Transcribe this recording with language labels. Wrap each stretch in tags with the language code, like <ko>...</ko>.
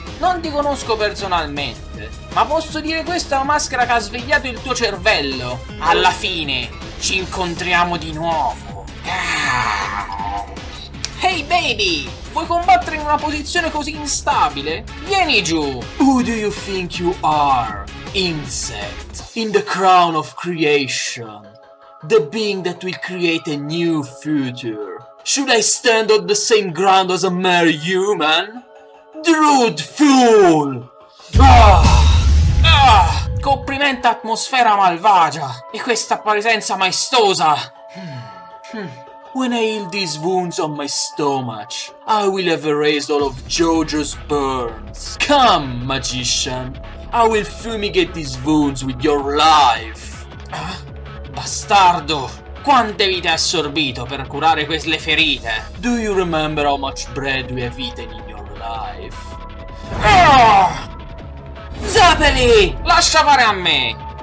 <it>Non ti conosco personalmente, ma posso dire questa è la maschera che ha svegliato il tuo cervello. Alla fine ci incontriamo di nuovo.</it> <en>Hey baby,</en> <it>vuoi combattere in una posizione così instabile? Vieni giù.</it> <en>Who do you think you are? Insect, in the crown of creation. The being that will create a new future. Should I stand on the same ground as a mere human? Rude fool!</en> <it>Complimenta atmosfera malvagia e questa presenza maestosa.</it> <en>When I heal these wounds on my stomach, I will have erased all of JoJo's burns. Come, magician, I will fumigate these wounds with your life.</en> <it>Bastardo, quante vite hai assorbito per curare quelle ferite?</it> <en>Do you remember how much bread we have eaten in your life?</en> <it>Zeppeli, lascia fare a me.</it>